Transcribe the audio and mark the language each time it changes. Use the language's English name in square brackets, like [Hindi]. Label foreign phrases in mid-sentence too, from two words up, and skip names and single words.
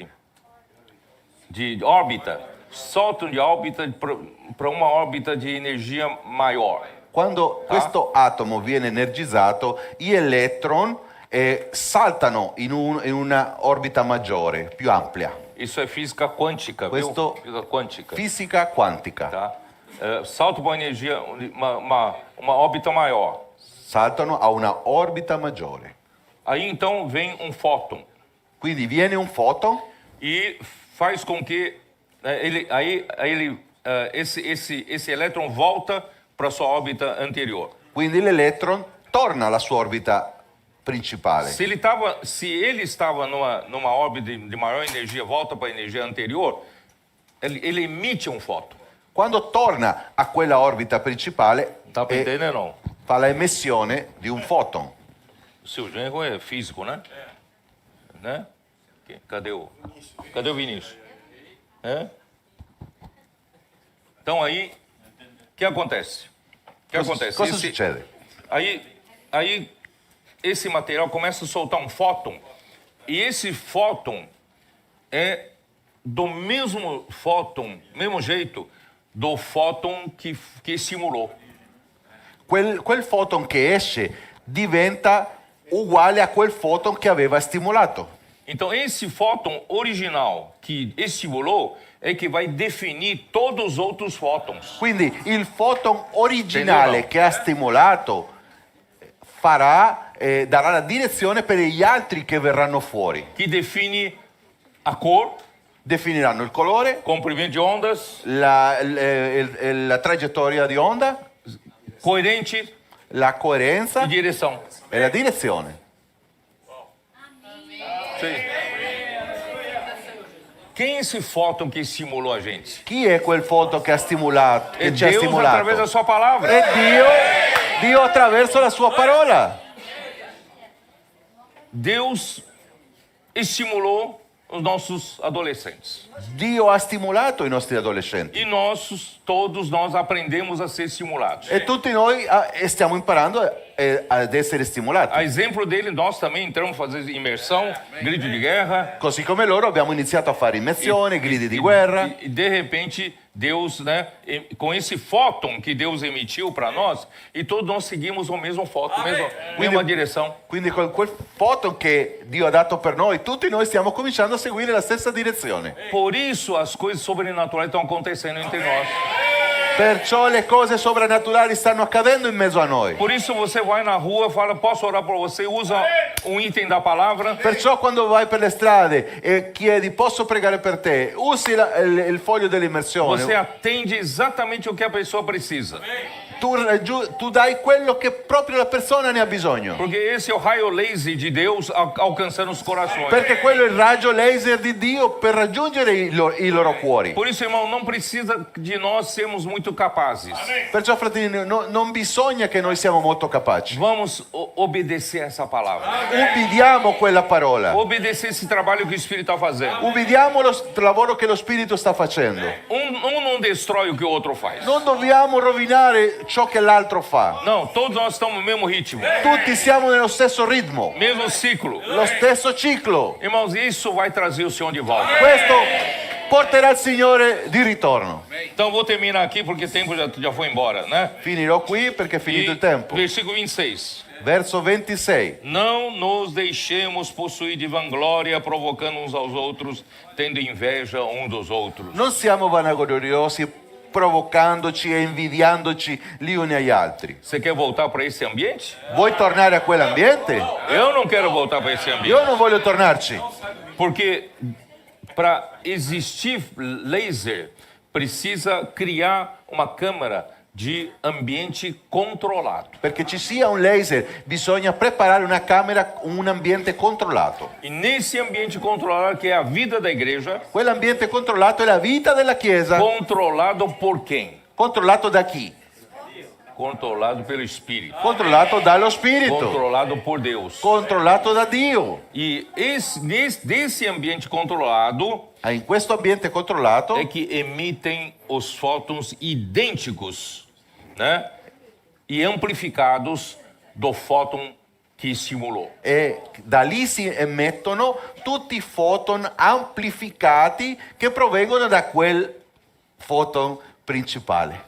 [Portuguese] De órbita. Saltam de órbita para uma órbita de energia maior. [Italian] Quando questo atomo viene energizzato, gli eletron saltano in una orbita maggiore, più ampia. [Portuguese] Isso é física quântica, [Italian] Questo- [Portuguese] viu? Física quântica. [Italian] Fisica quantica. [Portuguese] Tá? Salto para uma energia, uma órbita maior. [Italian] Saltano a una orbita maggiore. [Portuguese] Aí então vem um fóton [Italian] Quindi viene un foton [Portuguese] e faz com que esse elétron volta para sua órbita anterior. [Italian] quindi l'electron torna alla sua orbita principale. [Portuguese] Se ele estava numa órbita de maior energia, volta para a energia anterior, ele emite um fóton. [Italian] Quando torna a quella orbita principale, [Portuguese] Tá para entender não? [Italian] fa la emissione di un foton. [Portuguese] O seu genro é físico, né? Né? Cadê o Vinícius? É? Então aí, o que acontece? [Italian] Cosa succede? [Portuguese] Aí esse material começa a soltar um fóton e esse fóton é do mesmo jeito do fóton que estimulou. [Italian] Quel foton che esce diventa uguale a quel foton che aveva stimolato. [Portuguese] Então esse fóton original que estimulou é que vai definir todos os outros fótons. [Italian] Quindi il foton originale [Portuguese] Entendeu? [Italian] che ha stimolato darà la direzione per gli altri che verranno fuori. [Portuguese] Que define a cor, [Italian] Definiranno il colore, [Portuguese] comprimento de ondas, [Italian] la traiettoria di onda, [Portuguese] coerente [Italian] la coerenza [Portuguese] e direção. [Italian] e la direzione. [Portuguese] Sim. Quem é esse fóton que estimulou a gente? [Italian] Chi è quel foton che ha stimolato? [Portuguese] É [Italian] Che ci ha [Portuguese] Deus através da [Italian] stimolato? [Portuguese] sua palavra. [Italian] È Dio attraverso la sua parola. [Portuguese] Deus estimulou os nossos adolescentes. [Italian] Dio ha stimolato i nostri adolescenti. [Portuguese] E todos nós aprendemos a ser estimulados. [Italian] E tutti noi stiamo imparando ad essere stimolati. [Portuguese] A exemplo dele, nós também entramos a fazer imersão, grito de guerra. [Italian] Così come loro abbiamo iniziato a fare immersione, gridi di guerra. [Portuguese] E de repente, Deus, né, com esse fóton que Deus emitiu para nós, e todos nós seguimos o mesmo fóton, mesma direção. [Italian] Quindi con quel foton che Dio ha dato per noi, tutti noi stiamo cominciando a seguire la stessa direzione. [Portuguese] Por isso as coisas sobrenaturais estão acontecendo entre nós. [Italian] Perciò le cose sovrannaturali stanno accadendo in mezzo a noi. [Portuguese] Por isso você vai na rua, fala, posso orar por você, usa um item da palavra. [Italian] Perciò quando vai per le strade e chiedi posso pregare per te, usi il foglio dell'immersione. [Portuguese] Você atende exatamente o que a pessoa precisa. [Italian] Tu dai quello che proprio la persona ne ha bisogno. [Portuguese] Porque esse é o raio laser de Deus alcançando os corações. [Italian] Perché quello è il raggio laser di Dio per raggiungere i loro cuori. [Portuguese] Por isso, irmão, não precisa de nós sermos muito capazes. [Italian] Perciò, fratelli, non bisogna che noi siamo molto capaci. [Portuguese] Vamos obedecer essa palavra. [Italian] Ubbidiamo quella parola. [Portuguese] Obedecer esse trabalho que o Espírito está fazendo. [Italian] Ubbidiamo lo lavoro che lo Spirito sta facendo. [Portuguese] Não destrói o que o outro faz. [Italian] Non dobbiamo rovinare ciò che l'altro fa. [Portuguese] Não, todos nós estamos no mesmo ritmo, [Italian] Tutti siamo nello stesso ritmo, [Portuguese] mesmo ciclo. [Italian] lo stesso ciclo. [Portuguese] Irmãos, isso vai trazer o Senhor de volta. [Italian] Questo porterà il Signore di ritorno. [Portuguese] Então vou terminar aqui porque o tempo já foi embora, né? [Italian] Finirò qui perché è finito [Portuguese] E [Italian] il tempo. [Portuguese] versículo 26. [Italian] Verso 26. [Portuguese] Não nos deixemos possuir de vanglória, provocando uns aos outros, tendo inveja um dos outros. [Italian] Non siamo vanagloriosi, provocandoci e invidiandoci gli uni agli altri. [Portuguese] Você quer voltar para esse ambiente? [Italian] Vuoi tornare a quell'ambiente? [Portuguese] Eu não quero voltar para esse ambiente. [Italian] Io non voglio tornarci. [Portuguese] Porque para existir laser, precisa criar uma câmara de ambiente controlado. [Italian] Perché ci sia un laser, bisogna preparare una camera, un ambiente controllato. [Portuguese] E nesse ambiente controlado, que é a vida da igreja, [Italian] Quell'ambiente controllato è la vita della Chiesa. [Portuguese] controlado por quem? [Italian] Controllato da chi? [Portuguese] Controlado pelo Espírito. [Italian] Controllato dallo Spirito. [Portuguese] Controlado por Deus. [Italian] Controllato da Dio. [Portuguese] E desse ambiente controlado [Italian] In questo ambiente controllato [Portuguese] é que emitem os fótons idênticos, né? E amplificados do fóton que estimulou. [Italian] e da lì si emettono tutti i foton amplificati che provengono da quel foton principale.